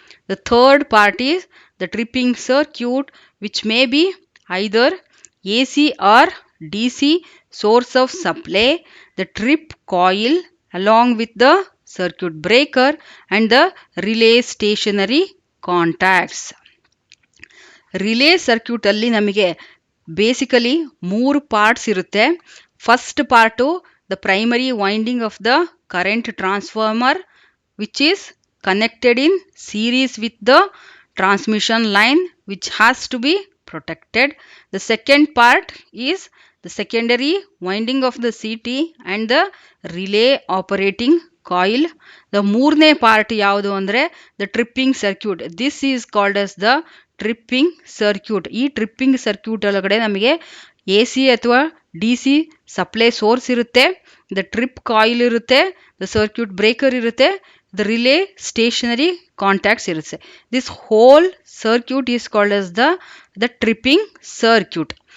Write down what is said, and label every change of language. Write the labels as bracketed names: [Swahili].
[English] The third part is the tripping circuit, which may be either AC or DC source of supply, the trip coil along with the circuit breaker and the relay stationary contacts. [Kannada] Relay ಸರ್ಕ್ಯೂಟಲ್ಲಿ ನಮಗೆ basically 3 parts ಇರುತ್ತೆ. [English] First part the primary winding of the current transformer which is connected in series with the transmission line which has to be protected. The second part is the secondary winding of the CT and the relay operating coil. The [Kannada] ಮೂರನೇ part ಯಾವುದು ಅಂದರೆ [English] the tripping circuit. This is called as the tripping circuit. [Kannada] ಈ tripping circuit ಒಳಗಡೆ ನಮಗೆ A C ಅಥವಾ D C supply source ಇರುತ್ತೆ, the trip coil ಇರುತ್ತೆ, the circuit breaker ಇರುತ್ತೆ, ದ ರಿಲೇ ಸ್ಟೇಷನರಿ ಕಾಂಟ್ಯಾಕ್ಟ್ಸ್ ಇರುತ್ತೆ. [English] This whole circuit is called as the tripping circuit.